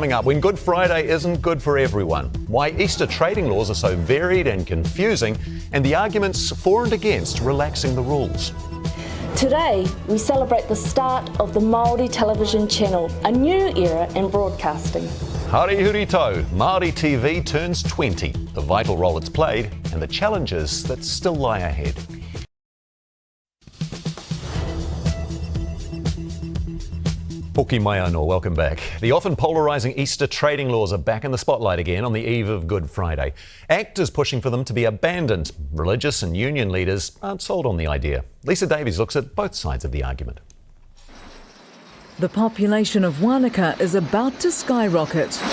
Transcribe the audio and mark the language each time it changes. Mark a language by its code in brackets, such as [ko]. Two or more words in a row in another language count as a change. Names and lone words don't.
[en] Coming up, when Good Friday isn't good for everyone, why Easter trading laws are so varied and confusing, and the arguments for and against relaxing the rules. Today, we celebrate the start of the Māori television channel, a new era in broadcasting. [mi] Hari huri tau, [en] Māori TV turns 20, the vital role it's played and the challenges that still lie ahead. [mi] Hoki mai anō, [en] welcome back. The often polarising Easter trading laws are back in the spotlight again on the eve of Good Friday. ACT is pushing for them to be abandoned. Religious and union leaders aren't sold on the idea. Lisa Davies looks at both sides of the argument. The population of Wanaka is about to skyrocket.